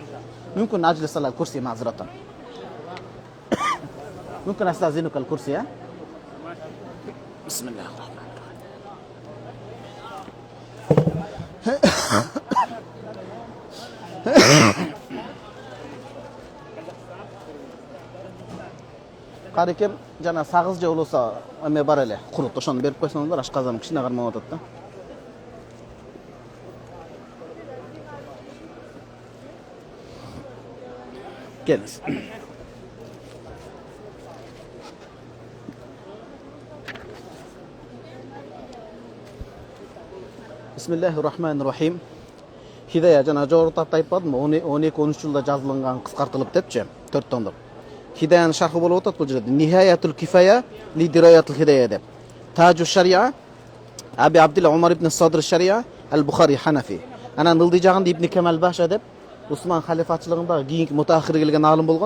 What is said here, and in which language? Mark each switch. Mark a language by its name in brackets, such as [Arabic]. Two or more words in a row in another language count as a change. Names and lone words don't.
[Arabic] ممكن أجلس على الكرسي معذرة. ممكن أستأذنك الكرسي ها؟ بسم الله الرحمن الرحيم. [Kyrgyz] Қарекем жана сағыз же болса эме бар эле, курут ошону берип койсоңуздар, ашказан кичине кармап атат да. Келиңиz. [Arabic] بسم الله الرحمن الرحيم. [Kyrgyz] Хидая жана жогоруда айтпадымбы, 12-13 жылда жазылган кыскартылып депчи, 4 томдук. Хидаянын шархы болуп атат бул жерде. Нихаятул кифая ли дираятул хидая деп. Таджу шария Аби Абдилла Умар ибн Садр шария Ал-Бухари Ханафи. Анан ылдый жагында Ибн Камал Баша деп Усман халифатчылыгында кийинки мутахир келген алым болгон.